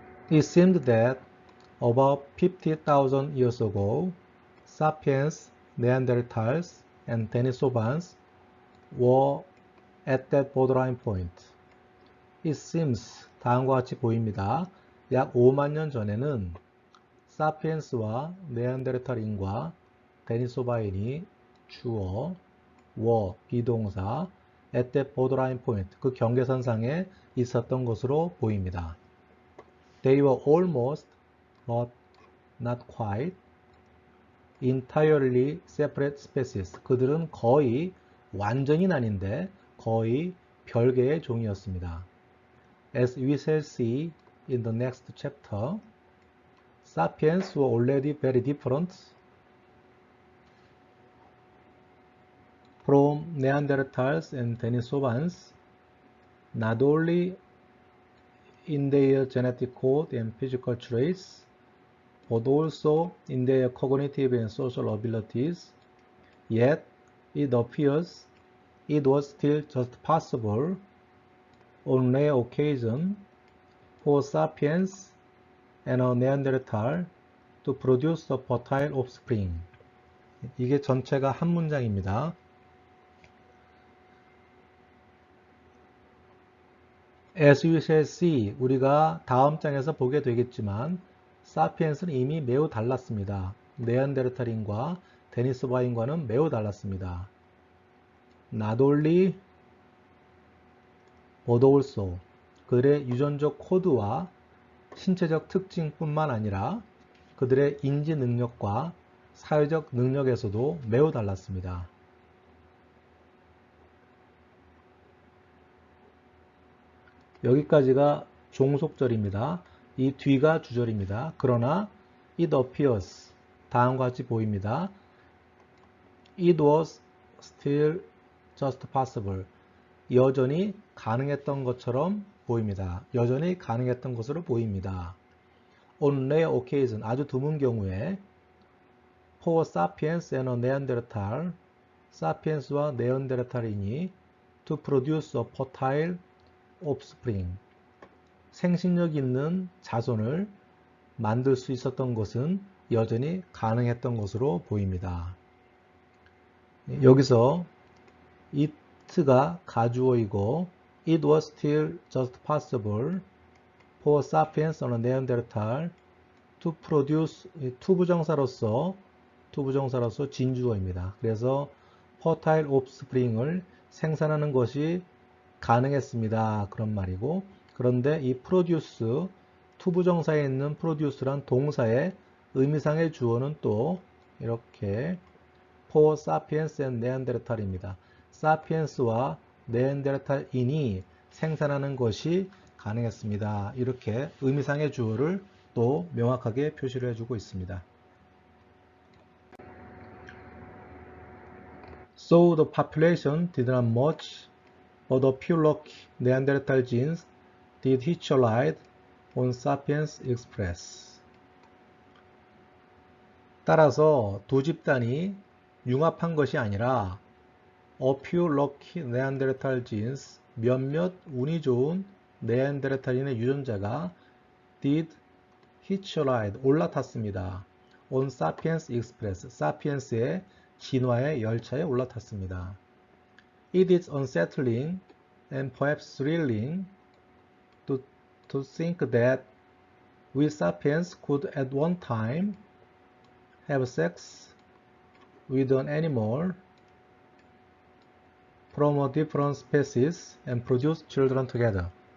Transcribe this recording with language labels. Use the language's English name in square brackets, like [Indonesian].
[English] It seemed that about 50,000 years ago, sapiens, Neanderthals, and Denisovans were at that borderline point. It seems, [Korean] 다음과 같이 보입니다. 약 5만 년 전에는 사피엔스와 네안데르탈인과 데니소바인이 주어, were, 비동사, [English] at that borderline point, [Korean] 그 경계선상에 있었던 것으로 보입니다. [English] They were almost, but not quite, entirely separate species. [Korean] 그들은 거의 완전히 아닌데 거의 별개의 종이었습니다. [English] As we shall see in the next chapter, sapiens were already very different from Neanderthals and Denisovans, not only in their genetic code and physical traits, but also in their cognitive and social abilities. Yet, it appears it was still just possible, on rare occasion, for sapiens and a Neanderthal to produce a fertile offspring. [Korean] 이게 전체가 한 문장입니다. [English] As we shall see, [Korean] 우리가 다음 장에서 보게 되겠지만 사피엔스는 이미 매우 달랐습니다. 네안데르탈인과 데니소바인과는 매우 달랐습니다. [English] Not only, but also, [Korean] 그들의 유전적 코드와 신체적 특징뿐만 아니라 그들의 인지 능력과 사회적 능력에서도 매우 달랐습니다. 여기까지가 종속절입니다. 이 뒤가 주절입니다. 그러나 [English] it appears, [Korean] 다음과 같이 보입니다. [English] It was still just possible, [Korean] 여전히 가능했던 것처럼 보입니다. 여전히 가능했던 것으로 보입니다. [English] On rare occasion, [Korean] 아주 드문 경우에 [English] for sapiens and a Neanderthal, [Korean] 사피엔스와 네안데르탈인이 [English] to produce a fertile offspring, [Korean] 생식력 있는 자손을 만들 수 있었던 것은 여전히 가능했던 것으로 보입니다. 여기서 it가 가주어이고 [English] it was still just possible for sapiens and Neanderthal to produce, [Korean] 투부정사로서 진주어입니다. 그래서 fertile offspring을 생산하는 것이 가능했습니다. 그런 말이고, 그런데 이 produce, 투부정사에 있는 produce란 동사의 의미상의 주어는 또 이렇게 [English] for sapiens and Neanderthal [Korean] 입니다. 사피엔스와 네안데르탈인이 생산하는 것이 가능했습니다. 이렇게 의미상의 주어를 또 명확하게 표시를 해주고 있습니다. [English] So the population did not much, but a few lucky Neanderthal genes did hitch a ride on Sapiens Express. [Korean] 따라서 두 집단이 융합한 것이 아니라 [English] a few lucky Neanderthal genes, [Korean] 몇몇 운이 좋은 네안데르탈인의 유전자가 [English] did hitch a ride, [Korean] 올라탔습니다. [English] on Sapiens Express, [Korean] 사피엔스의 진화의 열차에 올라탔습니다. [English] It is unsettling and perhaps thrilling to think that we sapiens could at one time have sex with an animal from a different species and produce children together.